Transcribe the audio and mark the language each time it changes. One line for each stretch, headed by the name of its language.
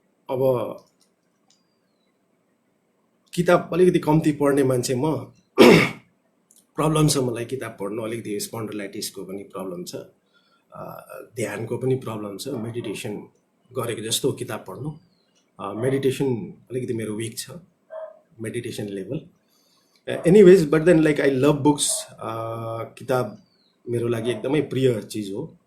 Nepali: अब किताब अलिकति कम्ती पढ्ने मान्छे म, प्रब्लम छ मलाई किताब पढ्नु। अलिकति स्पन्डलाइटिसको पनि प्रब्लम छ, ध्यानको पनि प्रब्लम छ। मेडिटेसन गरेको जस्तो किताब पढ्नु, मेडिटेसन अलिकति मेरो विक छ, meditation level.
English: Anyways, but then like I love books.
Nepali: किताब मेरो लागि एकदमै प्रिय चिज हो।